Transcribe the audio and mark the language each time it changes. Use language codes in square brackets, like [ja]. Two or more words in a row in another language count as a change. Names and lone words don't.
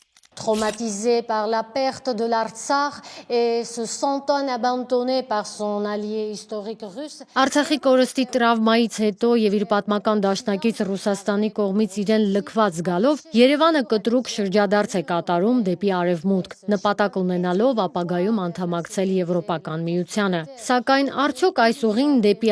[fr] traumatisé par la perte de l'Artsakh et se sentant abandonné par son allié historique russe. [hy] Արցախի կորստի տրավմայից հետո եւ իր պատմական դաշնակից Ռուսաստանի կողմից իրեն լքված գալով Երևանը կտրուկ շրջադարձ է կատարում դեպի արևմուտք, նպատակ ունենալով ապագայում անդամակցել Եվրոպական միությանը։ Սակայն արդյոք այս ուղին դեպի